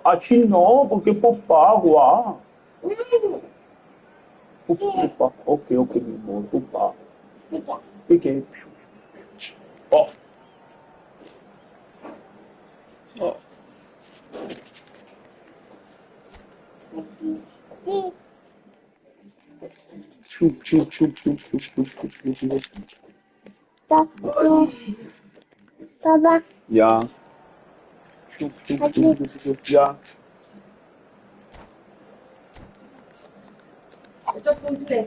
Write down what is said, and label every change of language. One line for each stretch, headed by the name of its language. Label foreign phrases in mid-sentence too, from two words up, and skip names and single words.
Spanish: Así no, porque papá, agua. Papá, ok, ok, mi amor, papá. ¿Qué? Oh. Oh. Chup, chup, chup, chup, chup, chup, chup, chup, chup. Baba, Ya. Chup, chup, chup, chup, chup, ya. Eso es simple.